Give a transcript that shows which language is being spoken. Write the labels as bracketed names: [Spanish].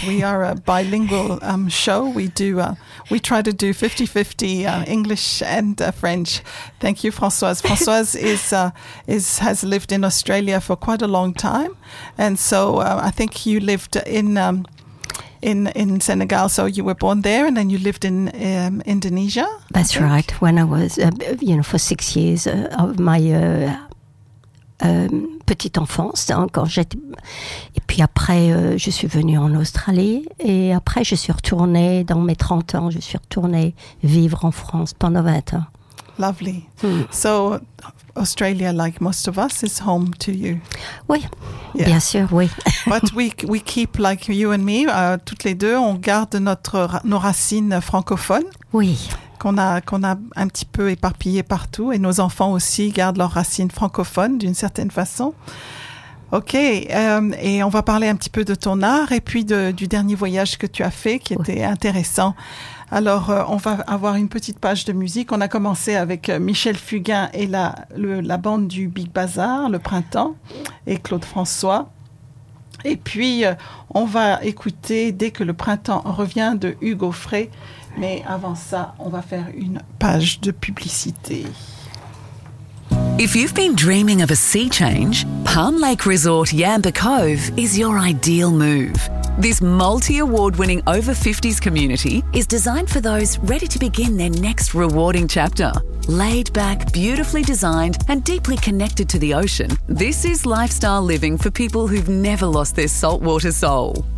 [English] We are a bilingual show. We try to do 50-50 English and French. Thank you, Françoise. Françoise has lived in Australia for quite a long time, and so I think you lived in Senegal, so you were born there, and then you lived in Indonesia. That's right. When I was, for 6 years of my [French] petite enfance, hein, quand j'étais, et puis après je suis venue en Australie, et après je suis retournée dans mes 30 ans, je suis retournée vivre en France pendant 20 ans. [English] Lovely. So Australia, like most of us, is home to you. [French] Oui, yeah. Bien sûr, oui. [English] But we keep, like you and me, [French] toutes les deux, on garde nos racines francophones. Oui. Qu'on a un petit peu éparpillées partout, et nos enfants aussi gardent leurs racines francophones d'une certaine façon. Ok, et on va parler un petit peu de ton art et puis du dernier voyage que tu as fait qui était intéressant. Alors, on va avoir une petite page de musique. On a commencé avec Michel Fugain et la bande du Big Bazar, Le Printemps, et Claude François. Et puis, on va écouter Dès que le printemps revient de Hugo Frey. Mais avant ça, on va faire une page de publicité. [English] If you've been dreaming of a sea change, Palm Lake Resort Yamba Cove is your ideal move. This multi-award-winning over 50s community is designed for those ready to begin their next rewarding chapter. Laid back, beautifully designed, and deeply connected to the ocean, this is lifestyle living for people who've never lost their saltwater soul.